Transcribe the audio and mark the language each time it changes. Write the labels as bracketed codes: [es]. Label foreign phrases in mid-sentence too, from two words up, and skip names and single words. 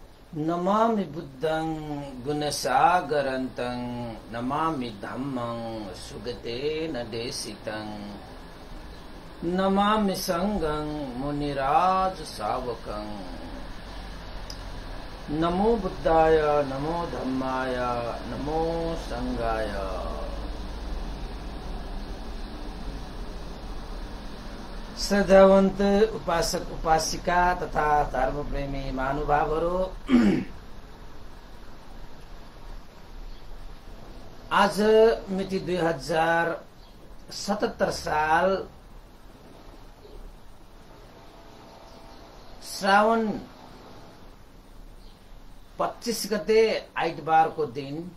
[pi] नमामि बुद्धं गुणसागरन्तं नमामि धम्मं सुगतेन देशितं नमामि संघं मुनिराज सावकं नमो बुद्धाय नमो धम्माय नमो संघाय। [ne] श्रद्धावन्त उपासक उपासिका तथा धर्मप्रेमी महानुभावहरू, आज मिति 2077 साल श्रावण 25 गते आइतबारको दिन